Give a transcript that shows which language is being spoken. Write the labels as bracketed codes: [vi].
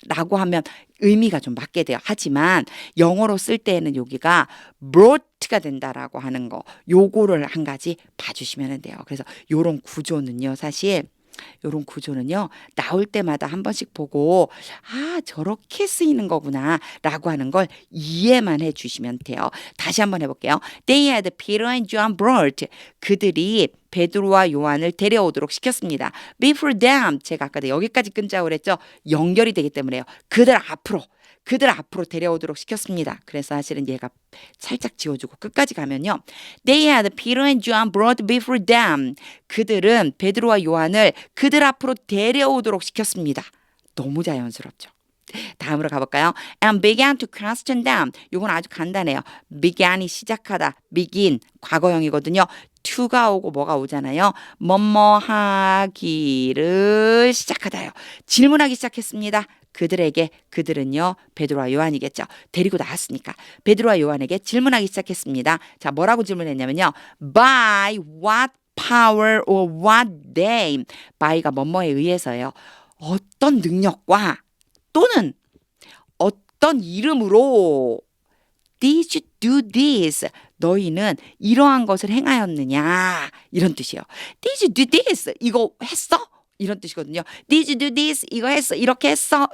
[ko] 라고 하면 의미가 좀 맞게 돼요. 하지만 영어로 쓸 때에는 여기가 brought가 된다라고 하는 거, 요거를 한 가지 봐주시면 돼요. 그래서 요런 구조는요, 사실 요런 구조는요, 나올 때마다 한 번씩 보고, 아, 저렇게 쓰이는 거구나, 라고 하는 걸 이해만 해 주시면 돼요. 다시 한번 해볼게요. [en] They had Peter and John brought. [ko] 그들이 베드로와 요한을 데려오도록 시켰습니다. [en] Before them. [ko] 제가 아까 여기까지 끊자고 그랬죠? 연결이 되기 때문에요. 그들 앞으로 데려오도록 시켰습니다. 그래서 사실은 얘가 살짝 지워주고 끝까지 가면요. They had Peter and John brought before them. 그들은 베드로와 요한을 그들 앞으로 데려오도록 시켰습니다. 너무 자연스럽죠. 다음으로 가볼까요? [en] And began to question them. [ko] 이건 아주 간단해요. began이 시작하다. begin 과거형이거든요. to가 오고 뭐가 오잖아요. 뭐뭐 하기를 시작하다요. 질문하기 시작했습니다. 그들은요, 베드로와 요한이겠죠. 데리고 나왔으니까 베드로와 요한에게 질문하기 시작했습니다. 자, 뭐라고 질문했냐면요. [en] By what power or what name? [ko] by가 뭐뭐에 의해서요. 어떤 능력과 또는 어떤 이름으로 [en] Did you do this? [ko] 너희는 이러한 것을 행하였느냐? 이런 뜻이에요. [en] Did you do this? [ko] 이거 했어? 이런 뜻이거든요. Did you do this? 이거 했어? 이렇게 했어?